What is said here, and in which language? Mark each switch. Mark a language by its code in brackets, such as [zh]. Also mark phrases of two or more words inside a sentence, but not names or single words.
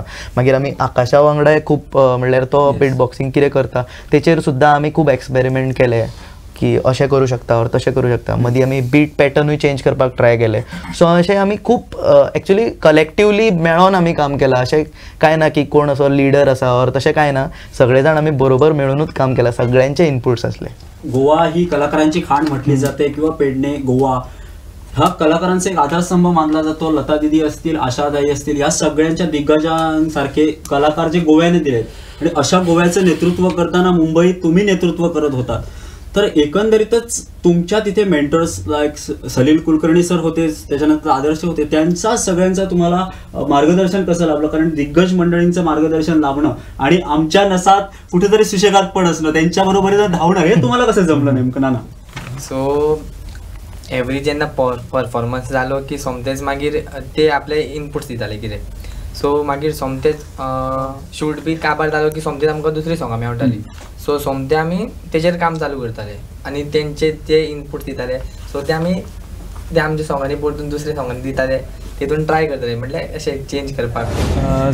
[kok] मागीर आमी आकाशा वांगडा खूब म्हणल्यार तो [en] beat boxing [kok] कितें करता तेचेर सुद्दां आमी खूब एक्सपेरिमेंट केले की अशें करूं शकता और तशें करूं शकता. मदीं आमी बीट पॅटर्नूय चेंज करपाक ट्राय केले. सो अशें आमी खूब [en] actually collectively [kok] मेळोन आमी काम केलां. अशें कांय ना की कोण असो लिडर आसा और तशें कांय ना, सगळे जाण आमी बरोबर मेळूनच काम केलां, सगळ्यांचे इनपुट्स आसले. [mr] गोवा ही कलाकारांची खाण म्हटली जाते किंवा पेडणे गोवा हा कलाकारांचा एक आधारस्तंभ मानला जातो. लता दिदी असतील, आशाताई असतील, या सगळ्यांच्या दिग्गजांसारखे कलाकार जे गोव्याने दिलेत आणि अशा गोव्याचं नेतृत्व करताना मुंबईत तुम्ही नेतृत्व करत होता. तर एकंदरीतच तुमच्या तिथे [en] mentors like [mr] सलील कुलकर्णी सर होते, त्याच्यानंतर आदर्श होते, त्यांचा सगळ्यांचा तुम्हाला मार्गदर्शन कसं लाभलं? कारण दिग्गज मंडळींचं मार्गदर्शन लाभणं आणि आमच्या नसात कुठेतरी सुशेगात पण असणं, त्यांच्या बरोबरीनं धावणं, हे तुम्हाला कसं जमलं नेमकं नाना? [en] so every [kok] जेन्ना परफॉर्मन्स जालो की सोमतेच मागीर ते आपले इनपुट्स दिताले कितें. सो मागीर सोमतेच शूट बी काबार जालो की सोमतेच आमकां दुसरी सॉंगां मेळटाली. सो सोमते आमी तेचेर काम चालू करताले आनी तेंचे जे इनपूट दिताले सो ते आमी ते आमच्या सॉंगांनी परतून दुसऱ्या सॉंगांनी दिताले तितून ट्राय करतले म्हटल्यार अशें चेंज करपाक.